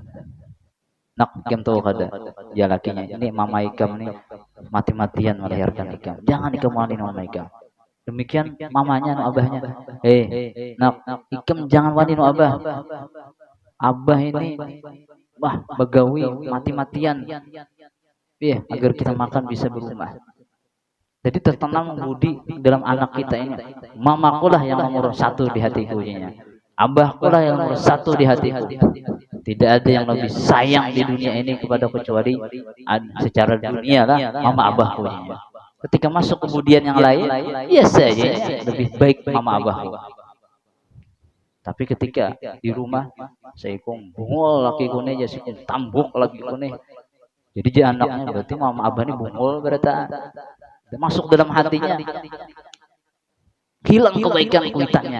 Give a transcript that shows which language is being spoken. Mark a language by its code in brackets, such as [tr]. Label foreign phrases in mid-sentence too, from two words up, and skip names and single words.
[bjn] Nak ikam tahu kada ya lakinya ini mama ikam nih mati-matian melahirkan ikam, jangan ikam wani mama ikam. Demikian mamanya no abahnya, nak ikam jangan wani no abah, abah ini begawi mati-matian ya agar kita makan bisa berumah. [id] Jadi tertanam budi dalam anak kita ini, mamakulah yang nomor 1 di hatiku, abahkulah yang nomor 1 di hatiku. Tidak ada yang lebih sayang di dunia ini kepada kecuali secara dunia lah mama abahku. Ketika masuk kemudian yang lain, ya saja lebih baik mama abahku. [bjn] Tapi ketika di rumah, saya bungul laki kune jadi tambuk laki kune. Jadi dia anaknya berarti mama abah ini bungul berarti masuk dalam hatinya, hilang kebaikan kuitannya.